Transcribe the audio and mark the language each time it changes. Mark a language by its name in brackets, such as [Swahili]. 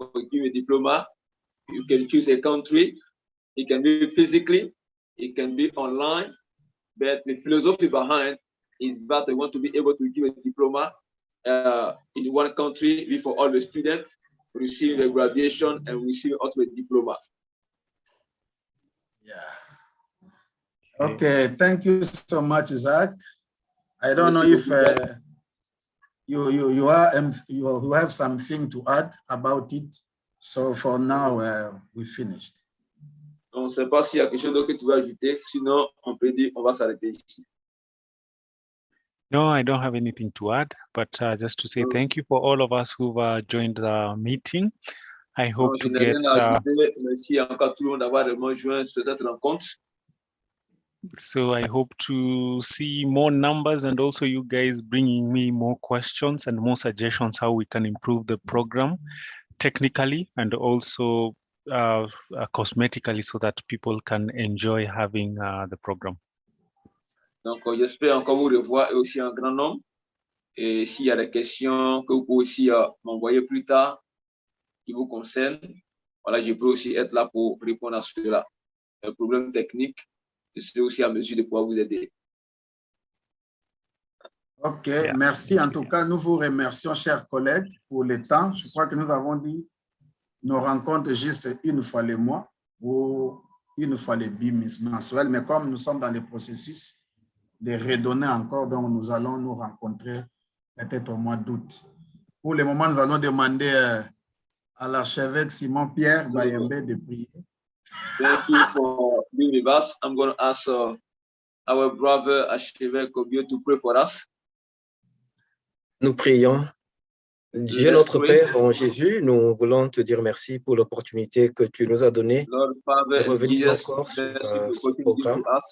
[English] Give a diploma, you can choose a country, it can be physically, it can be online, but the philosophy behind is that we want to be able to give a diploma in one country before all the students receive a graduation and receive also a diploma. Yeah. Okay, thank you so much, Zach. I don't know if you have something to add about it. So for now, we finished. [French] On ne sait pas s'il y a quelque chose d'autre que tu veux ajouter. Sinon, on peut dire on va s'arrêter ici. [English] No, I don't have anything to add, but just to say thank you for all of us who've joined the meeting. I hope to get. [French] Merci encore tout le monde d'avoir vraiment joint cette rencontre. [English] So I hope to see more numbers and also you guys bringing me more questions and more suggestions how we can improve the program technically and also cosmetically so that people can enjoy having the program. [French] Donc, j'espère encore vous revoir et aussi un grand nombre. Et s'il y a des questions que vous pouvez aussi m'envoyer plus tard qui vous concernent, voilà, je peux aussi être là pour répondre à cela. Un problème technique, je serai aussi à mesure de pouvoir vous aider. OK, merci. En tout cas, nous vous remercions, chers collègues, pour le temps. Je crois que nous avons dit nos rencontres juste une fois le mois ou une fois les bimensuels. Mais comme nous sommes dans le processus de redonner encore, donc nous allons nous rencontrer peut-être au mois d'août. Pour le moment, nous allons demander à l'archevêque Simon-Pierre Bayembe de prier. [English] Thank you for being with us. I'm going to ask our brother Archevêque Obio to pray for us. [French] Nous prions. Dieu notre Père en Jésus, nous voulons te dire merci pour l'opportunité que tu nous as donnée de revenir encore sur ce programme.